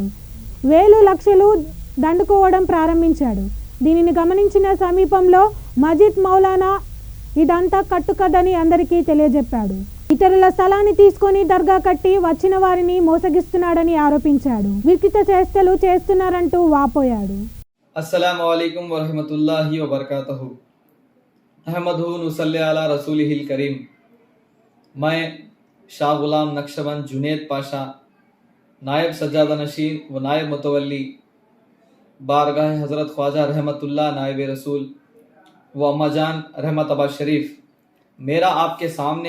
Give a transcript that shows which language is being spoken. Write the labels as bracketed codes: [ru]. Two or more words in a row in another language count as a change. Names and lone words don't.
[te] వేలు లక్షలు దండుకోవడం ప్రారంభించాడు. దీనిని గమనించిన సమీపంలో మజిద్ మౌలానా ఇదంతా కట్టుకదని అందరికీ తెలియజెప్పాడు. ఇతరుల స్థలాన్ని తీసుకొని దర్గా కట్టి వచ్చిన వారిని మోసగిస్తున్నాడని ఆరోపించాడు. వికృత చేష్టలు చేస్తున్నారంటూ వాపోయాడు. [ar] السلام عليكم ورحمة الله وبركاته. نحمده ونصلي على رسوله الكريم. [hi] मैं शाह गुलाम नक्शबंद जुनेद पाशा, नायब सज्जादा नशीन व नायब मुतवल्ली बारगाह हज़रत ख्वाजा रहमतुल्लाह नायब रसूल व अम्माजान रहमताबाद शरीफ, मेरा आपके सामने